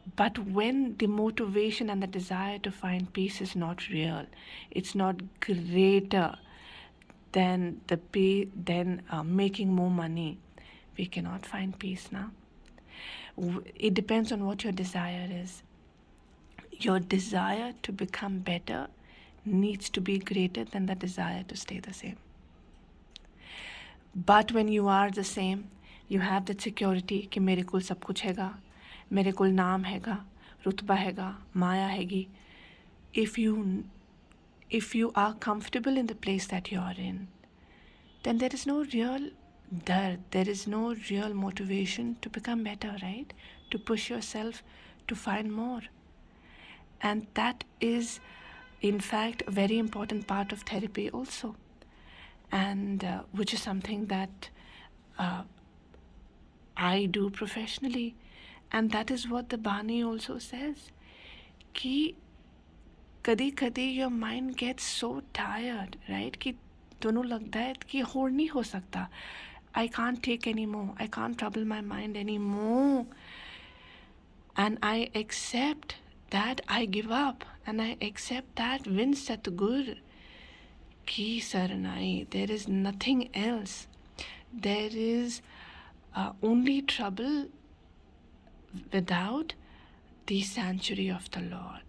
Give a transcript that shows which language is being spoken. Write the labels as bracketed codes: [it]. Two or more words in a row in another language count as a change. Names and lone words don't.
[en] But when the motivation and the desire to find peace is not real, it's not greater than making more money, we cannot find peace now. It depends on what your desire is. Your desire to become better needs to be greater than the desire to stay the same. But when you are the same, you have that security [pa] ਕਿ ਮੇਰੇ ਕੋਲ ਸਬ ਕੁਛ ਹੈਗਾ, ਮੇਰੇ ਕੋਲ ਨਾਮ ਹੈਗਾ, ਰੁਤਬਾ ਹੈਗਾ, ਮਾਇਆ ਹੈਗੀ. [en] If you are comfortable in the place that you are in, then there is no real dard, there is no real motivation to become better, right? To push yourself to find more. And that is, in fact, a very important part of therapy also. And which is something that I do professionally. And that is what the Bani also says. [pa] ਕਿ ਕਦੀ [en] your mind gets so tired, right? [hi] Ki दोनों लगता है कि और नहीं हो सकता. [en] I can't take anymore. I can't trouble my mind anymore. And I accept that I give up. And I accept that when [pa] ਸਤਿਗੁਰ ਕੀ ਸਰਣਾਈ, [en] there is nothing else. There is only trouble without the sanctuary of the Lord.